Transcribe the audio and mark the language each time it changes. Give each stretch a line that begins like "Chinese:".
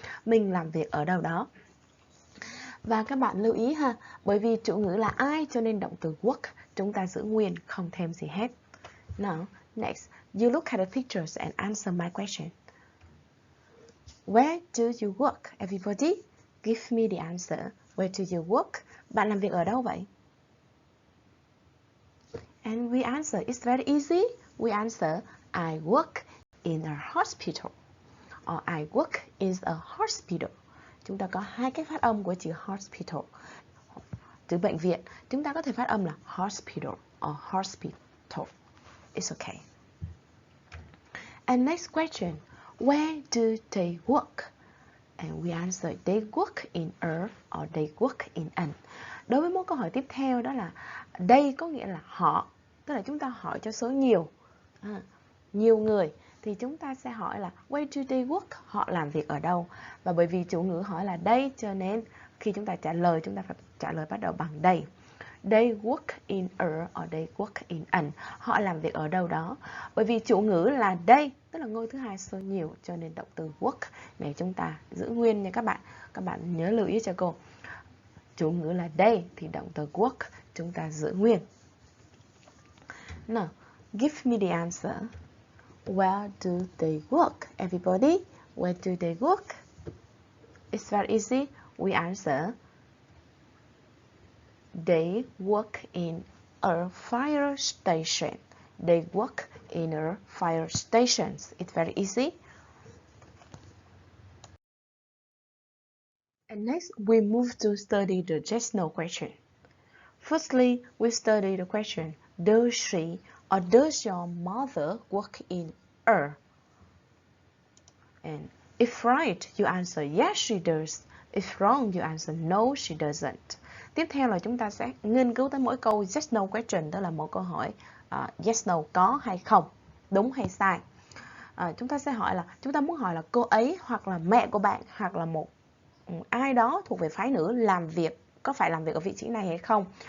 Vietnamese: Mình làm việc ở đâu đó. Và các bạn lưu ý ha, bởi vì chủ ngữ là I cho nên động từ work chúng ta giữ nguyên, không thêm gì hết.
English: Now, next, you look at the pictures and answer my question. Where do you work, everybody? Give me the answer. Where do you work?
Vietnamese: Bạn làm việc ở đâu vậy?
English: And we answer, it's very easy. We answer, I work in a hospital. Or I work in a hospital.
Vietnamese: Chúng ta có hai cái phát âm của chữ hospital. Chữ bệnh viện, chúng ta có thể phát âm là hospital or hospital.
English: It's okay. And next question, where do they work? And we answer, they work in a or they work in an.
Vietnamese: Đối với một câu hỏi tiếp theo đó là đây có nghĩa là họ, tức là chúng ta hỏi cho số nhiều, nhiều người, thì chúng ta sẽ hỏi là
English: where do they work?
Vietnamese: Họ làm việc ở đâu? Và bởi vì chủ ngữ hỏi là they cho nên khi chúng ta trả lời chúng ta phải trả lời bắt đầu bằng they.
English: They work in a or they work in an.
Vietnamese: Họ làm việc ở đâu đó. Bởi vì chủ ngữ là they, tức là ngôi thứ hai số nhiều, cho nên động từ work này chúng ta giữ nguyên nha các bạn. Các bạn nhớ lưu ý cho cô. Chủ ngữ là they thì động từ work chúng ta giữ nguyên.
English: Now, give me the answer. Where do they work? Everybody, where do they work? It's very easy. We answer, They work in a fire station. They work in a fire station. It's very easy. And next, we move to study the yes/no question. Firstly, we study the question, does she or does your mother work in a? And if right, you answer yes, she does. If wrong, you answer no, she doesn't.
Vietnamese: Tiếp theo là chúng ta sẽ nghiên cứu tới mỗi câu yes no question, đó là một câu hỏi yes no, có hay không, đúng hay sai. Chúng ta sẽ hỏi là, chúng ta muốn hỏi là cô ấy hoặc là mẹ của bạn hoặc là một ai đó thuộc về phái nữ làm việc, có phải làm việc ở vị trí này hay không.